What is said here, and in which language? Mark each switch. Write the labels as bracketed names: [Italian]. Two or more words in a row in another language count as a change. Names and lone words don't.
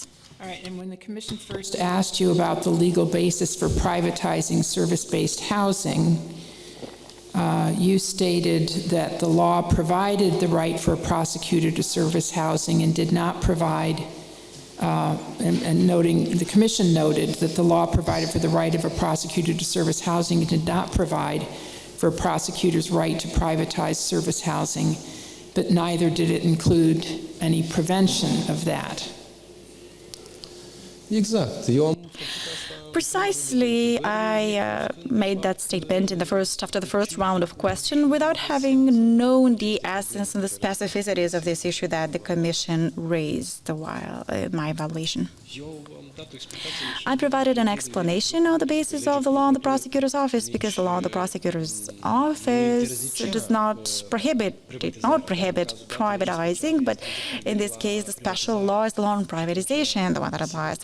[English] All right, and when the Commission first asked you about the legal basis for privatizing service-based housing, you stated that the law provided the right for a prosecutor to service housing and did not provide, the Commission noted that the law provided for the right of a prosecutor to service housing and did not provide for a prosecutor's right to privatize service housing but neither did it include any prevention of that. [Romanian] Exact. Eu am [English] Precisely, I made that statement after the first round of question without having known the essence and the specificities of this issue that the Commission raised while my evaluation. I provided an explanation on the basis of the law in the prosecutor's office, because the law in the prosecutor's office did not prohibit privatizing, but in this case, the special law is the law on privatization, the one that applies.